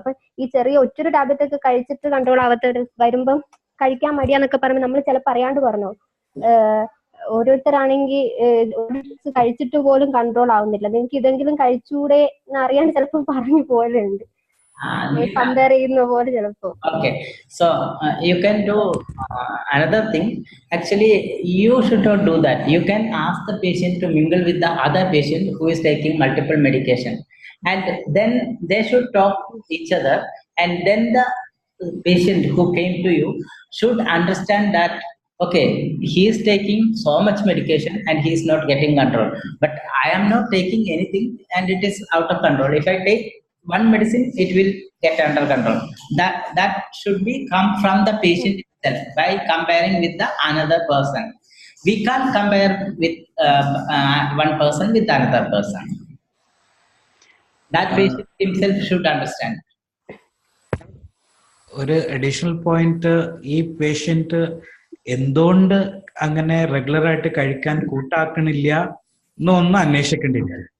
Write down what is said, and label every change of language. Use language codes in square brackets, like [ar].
[ml] അപ്പൊ ഈ ചെറിയ ഒറ്റൊരു ടാബ്ലറ്റ് ഒക്കെ കഴിച്ചിട്ട് കൺട്രോൾ ആവാത്തവർ വരുമ്പം കഴിക്കാൻ മടിയാന്നൊക്കെ പറയുമ്പോൾ നമ്മൾ ചിലപ്പോൾ അറിയാണ്ട് പറഞ്ഞു. ഓരോരുത്തരാണെങ്കിൽ കഴിച്ചിട്ട് പോലും കൺട്രോൾ ആവുന്നില്ല, നിങ്ങൾക്ക് ഇതെങ്കിലും കഴിച്ചൂടെ എന്ന് അറിയാൻ ചിലപ്പോൾ പറഞ്ഞു പോലുണ്ട്. കമ്പയർ ചെയ്യുന്ന പോലെ ചിലപ്പോ. [en] Okay, so you can do another thing. Actually, you should not do that. You can ask the patient to mingle with the other patient who is taking multiple medication, and then they should talk to each other, and then the patient who came to you should understand that okay, he is taking so much medication and he is not getting control, but I am not taking anything and it is out of control. If I take one medicine, it will get under control. That should be come from the patient itself by comparing with the another person. We can't compare with one person with another person. That patient himself should understand. [ml] ഒരു additional point, ഈ patient എന്തുകൊണ്ട് അങ്ങനെ regular ആയിട്ട് കഴിക്കാൻ കൂട്ടാക്കണില്ല എന്നൊന്നും അന്വേഷിക്കേണ്ടില്ല.